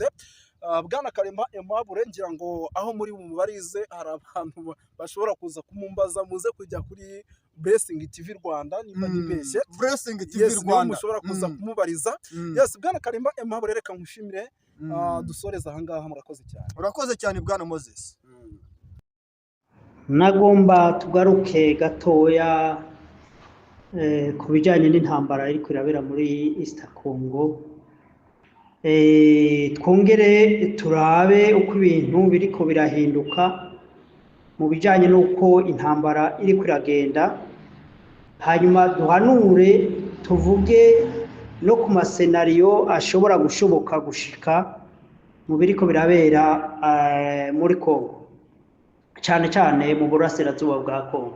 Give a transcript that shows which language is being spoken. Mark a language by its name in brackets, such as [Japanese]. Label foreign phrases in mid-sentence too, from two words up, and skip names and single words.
[Kinyarwanda] Bwana Karemba Aimable, ngira ngo aho muri bumubarize hari abantu bashobora kuza kumumbaza, muze kujya kuri Blessing TV Rwanda, niba nibeshye, Blessing TV Rwanda mushobora kuza kumubariza. Yes, Bwana Karemba Aimable, reka nkushimire, dusoreza aha ngaha, murakoze cyane. [Rundi] Urakoze cyane Bwana Moses. Nagomba tugaruke gatoya ku bijyanye n'intambara iri kurabera muri East Congo, twongere turabe uko ibintu biriko birahinduka mu bijyanye n'uko intambara iri kuragenda, hanyuma duhanure tuvuge no ku masenariyo ashobora gushoboka gushika mu biriko birabera muri Congo, cyane cyane mu burasirazuba bwa Congo.